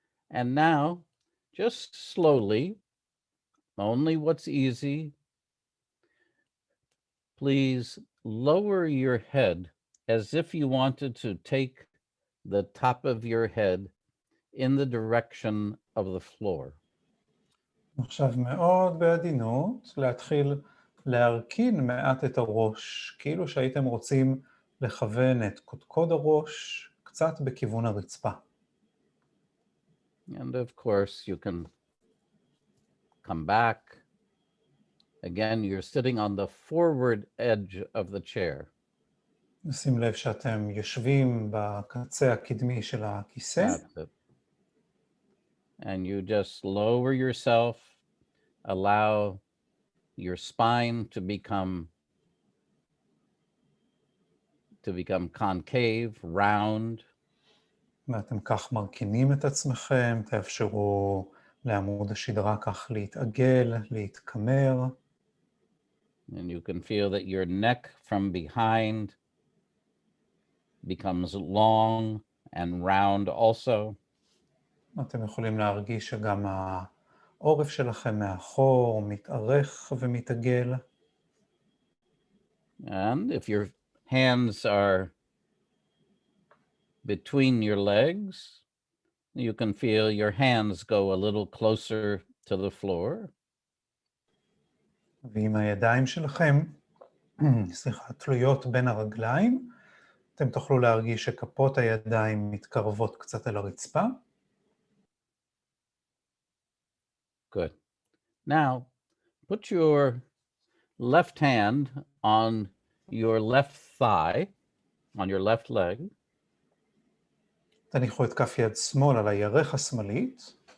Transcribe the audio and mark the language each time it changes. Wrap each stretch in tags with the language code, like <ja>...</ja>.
<en>And now, just slowly, only what's easy, please lower your head as if you wanted to take the top of your head in the direction of the floor.</en> <he>עכשיו מאוד בעדינות להתחיל להרכין מעט את הראש, כאילו שהייתם רוצים לכוון את קודקוד הראש קצת בכיוון הרצפה.</he> <en>And of course, you can come back. Again, you're sitting on the forward edge of the chair.</en> <he>שים לב שאתם יושבים בקצה הקדמי של הכיסא.</he> <en>That's it. And you just lower yourself, allow your spine to become concave, round.</en> <he>ואתם כך מרכינים את עצמכם, תאפשרו לעמוד השדרה כך להתעגל, להתקמר.</he> <en>And you can feel that your neck from behind becomes long and round also.</en> <he>אתם יכולים להרגיש שגם העורף שלכם מאחור מתארך ומתעגל.</he> <en>And if your hands are between your legs, you can feel your hands go a little closer to the floor.</en> <he>ועם הידיים שלכם, תלויות בין הרגליים, אתם תוכלו להרגיש שכפות הידיים מתקרבות קצת אל הרצפה.</he> <en>Good. Now, put your left hand on your left thigh, on your left leg.</en> <he>תניחו את כף יד שמאל על הירך השמאלית.</he>